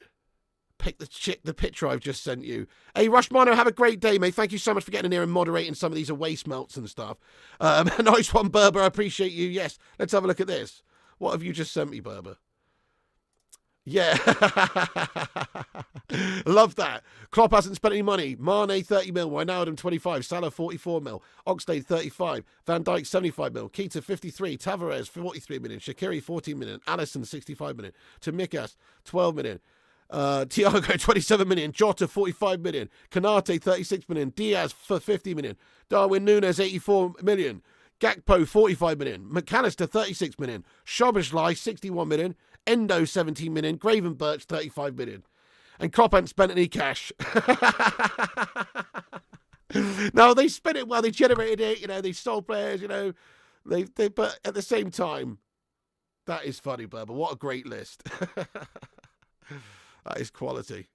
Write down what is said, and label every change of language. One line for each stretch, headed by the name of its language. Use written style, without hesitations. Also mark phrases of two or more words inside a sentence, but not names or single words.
English: Pick the picture I've just sent you. Hey, Rushmano, have a great day, mate. Thank you so much for getting in here and moderating some of these away smelts and stuff. Nice one, Berber. I appreciate you. Yes, let's have a look at this. What have you just sent me, Berber? Yeah. Love that. Klopp hasn't spent any money. Mane, 30 mil. Wijnaldum, 25. Salah, 44 mil. Oxlade, 35. Van Dijk, 75 mil. Keita, 53. Tavares, 43 million. Shaqiri, 14 million. Alisson, 65 million. Timikas, 12 million. Thiago, 27 million. Jota, 45 million. Kanate, 36 million. Diaz, for 50 million. Darwin Núñez, 84 million. Gakpo, 45 million. McAllister, 36 million. Szoboszlai, 61 million. Endo, 17 million. Gravenberch, 35 million. And Klopp hadn't spent any cash. No, they spent it well. They generated it. They sold players. But at the same time, that is funny, Berber. What a great list. That is quality.